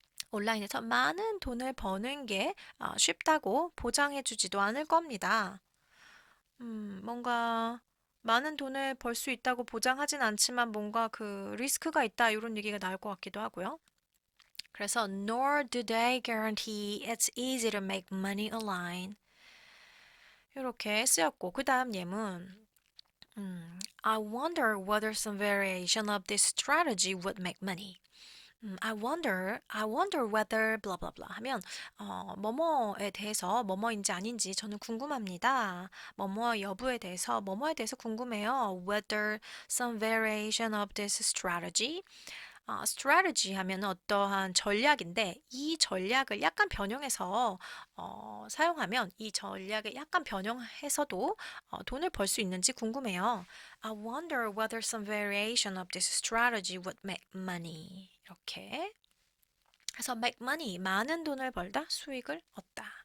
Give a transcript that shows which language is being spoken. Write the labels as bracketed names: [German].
[Korean] 온라인에서 많은 돈을 버는 게 쉽다고 보장해주지도 않을 겁니다. 뭔가 많은 돈을 벌 수 있다고 보장하진 않지만 뭔가 그 리스크가 있다 이런 얘기가 나올 것 같기도 하고요. 그래서 [English] nor do they guarantee it's easy to make money online. [Korean] 이렇게 쓰였고 그 다음 예문 [English] I wonder whether some variation of this strategy would make money. I wonder whether blah blah blah [Korean] 하면 뭐뭐에 대해서 뭐뭐인지 아닌지 저는 궁금합니다. 뭐뭐 여부에 대해서 뭐뭐에 대해서 궁금해요. [English] Whether some variation of this strategy [Korean] strategy 하면 어떠한 전략인데 이 전략을 약간 변형해서 사용하면 이 전략을 약간 변형해서도 돈을 벌 수 있는지 궁금해요. [English] I wonder whether some variation of this strategy would make money. [Korean] 이렇게 그래서 make money 많은 돈을 벌다 수익을 얻다.